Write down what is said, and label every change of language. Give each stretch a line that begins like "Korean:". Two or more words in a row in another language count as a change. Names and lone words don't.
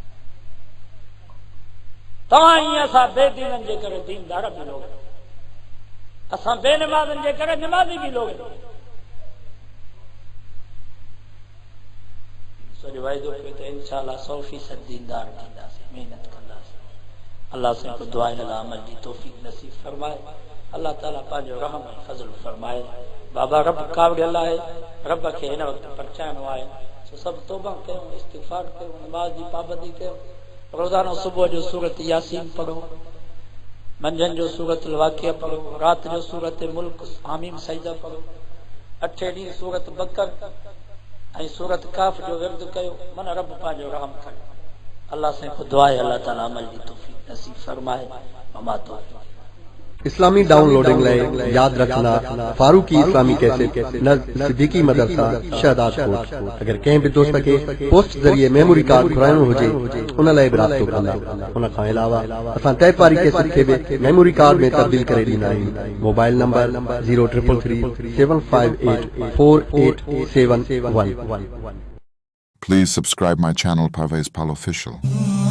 Sindhi: तव्हां ईअं असां बेदीननि जे करे दीनदार बि लोग, असां बेनिमाज़नि जे करे निमाज़ी बि लोग। सॼो वाइदो कयो त
Arabic: إن شاء الله
Sindhi: 100% दीनदार थींदासीं, महिनत कंदासीं। अल्लाह से को दुआ है अमल जी तौफीक नसीब फरमाए। अल्लाह ताला पंहिंजो रहम ऐं फज़ल फरमाए। बाबा रब कावड़े अल्लाह है, रब खे हिन वक़्तु परचाइणो आहे। सो सभु तौबा कयूं, इस्तिग़फ़ार कयूं, नमाज़ जी पाबंदी कयूं। रोज़ानो सुबुह जो सूरत यासीन पढ़ो, मंझंदि जो सूरत वाक़िया पढ़ो, राति जो सूरत मुल्क हामीम सजदा पढ़ो, 8 ॾींहं सूरत बकर ऐं सूरत काफ जो विर्द कयो। मन रब पंहिंजो रहम करे। अल्लाह से को दुआ है अल्लाह ताला अमल जी तौफीक नसीब फरमाए। ममा तो इस्लामी डाउनलोडिंग लाइ याद रखना फारूकी इस्लामी कैसेट नज़ सिद्दीकी मदरसा शहदाद कोट। अगर कंहिं बि दोस्त खे पोस्ट ज़रिए मेमोरी कार्ड घुराइणो हुजे उन लाइ बि राब्तो कंदा। उन खां अलावा असां टैप वारी कैसेट खे बि मेमोरी कार्ड में तब्दील करे ॾींदा आहियूं। मोबाइल नंबर 033375848711।
English: Please subscribe my channel Parvez Pal Official.